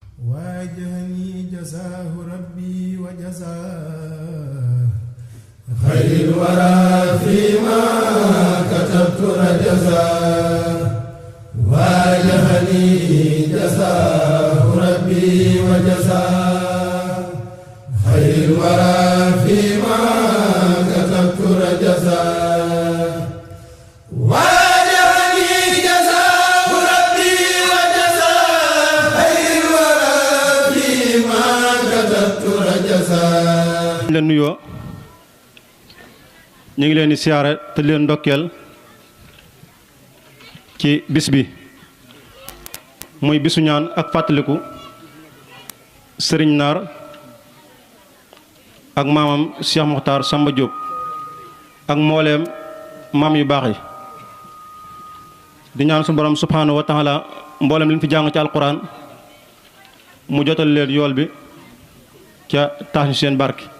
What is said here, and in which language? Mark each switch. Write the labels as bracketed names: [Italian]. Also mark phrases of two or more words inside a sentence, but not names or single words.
[Arabic] واجهني جزاه ربي وجزاه خير الورى فيما كتبت رجزاه واجهني جزاه ربي وجزاه خير الورى فيما كتبت رجزاه واجهني جزاه ربي وجزاه خير الورى فيما كتبت رجزاه. [Wolof] la nuyoo ñu ngi leen di siyaare te leen ndokkeel ci bis bi muy bisu ñaan ak fàttaliku sëriñ Naar ak maamam Cheikh Mokhtar Samba Diop ak mbooleem maam yu baax yi di ñaan su borom [Arabic] سبحانه وتعالى [Wolof] mbooleem li ñu fi jàng ci alquran mu jotal leen yool bi ca tax ñu seen barke.